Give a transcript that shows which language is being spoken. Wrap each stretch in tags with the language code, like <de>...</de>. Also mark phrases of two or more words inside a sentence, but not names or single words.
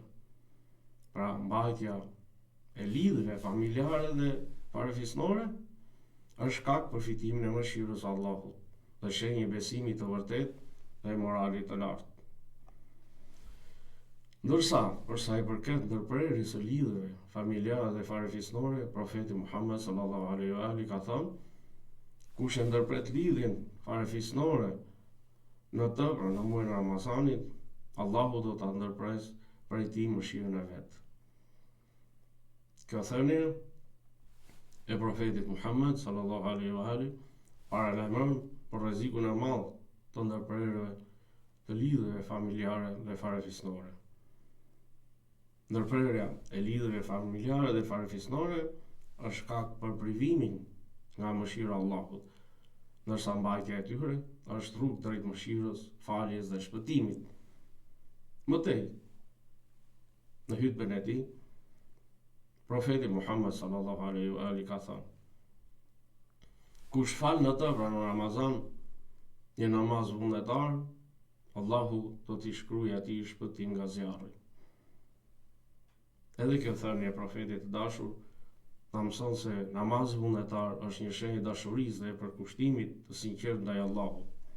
<sq>Pra mbajtja e lidhjeve familjare dhe farefisnore është shkak për fitimin e mëshirës së Allahut dhe shenjë e besimit të vërtetë dhe moralit të lartë. Ndërsa, për sa i përket ndërprerjes së lidhjeve familjare dhe farefisnore, profeti Muhammed</sq> <ar>صلى الله عليه وآله</ar> <sq>ka thënë: kush e ndërpret lidhjen farefisnore në të, pra në muajin e Ramazanit, Allahu do ta ndërpresë prej tij mëshirën e vet. Kjo thënie e profetit Muhammed</sq> <ar>صلى الله عليه وآله</ar> <sq>paralajmëron për rrezikun e madh të ndërprerjeve të lidhjeve familjare dhe farefisnore. Ndërprerja e lidhjeve familjare dhe farefisnore është shkak për privimin nga mëshira e Allahut, ndërsa mbajtja e tyre është rrugë drejt mëshirës, faljes dhe shpëtimit. Mëtej, në hutbën e tij, profeti Muhammed</sq> <ar>صلى الله عليه وآله</ar> <sq>ka thënë: kush fal në të, pra në Ramazan, një namaz vullnetar, Allahu do t'i shkruajë atij shpëtim nga zjarri. Edhe kjo thënie e profetit të dashur na mëson se namazi vullnetar është një shenjë dashurisë dhe përkushtimit të sinqert ndaj Allahut.</sq>